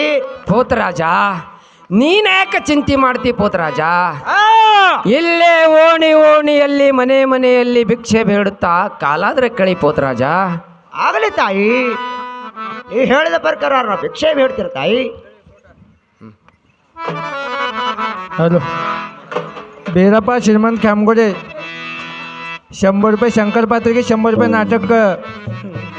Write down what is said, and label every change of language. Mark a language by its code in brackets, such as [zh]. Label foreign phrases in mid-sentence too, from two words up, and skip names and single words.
[kn] ಪೋತರಾಜ, ನೀನ್ಯಾಕೆ ಚಿಂತೆ ಮಾಡ್ತಿ ಪೋತರಾಜ? ಇಲ್ಲೇ ಓಣಿಯಲ್ಲಿ ಮನೆ ಮನೆಯಲ್ಲಿ ಭಿಕ್ಷೆ ಬೇಡುತ್ತಾ ಕಾಲಾದ್ರೆ ಕಳಿ ಪೋತರಾಜ. ಆಗಲಿ ತಾಯಿ, ನೀವು ಹೇಳಿದ ಪ್ರಕಾರ ನಾವು ಭಿಕ್ಷೆ ಬೇಡ್ತೀರ ತಾಯಿ. [mr] हॅलो बेरापा श्रीमंत खामगोडे 100 रुपये शंकर पात्रिके 100 रुपये नाटक